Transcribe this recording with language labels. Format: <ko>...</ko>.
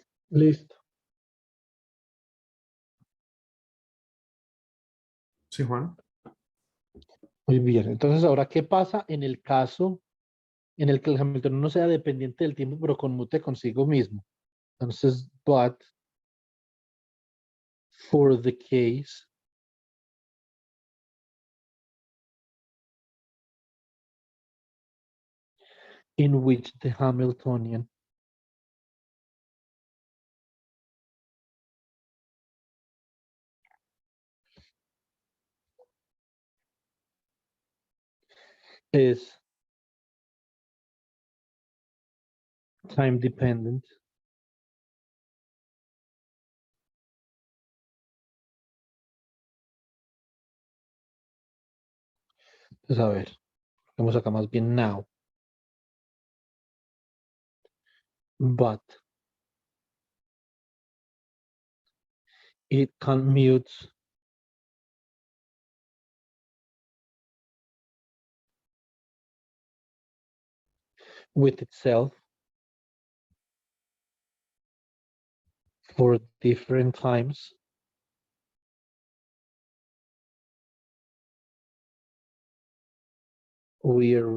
<es>Listo. Sí, Juan. Muy bien. Entonces, ahora, ¿qué pasa en el caso en el que el hamiltoniano no sea dependiente del tiempo, pero conmute consigo mismo? Entonces,</es> <en>but for the case in which the Hamiltonian is time dependent.</en> <es>Entonces, a ver, vamos acá más bien</es> <en>now. But it commutes with itself for different times we</en>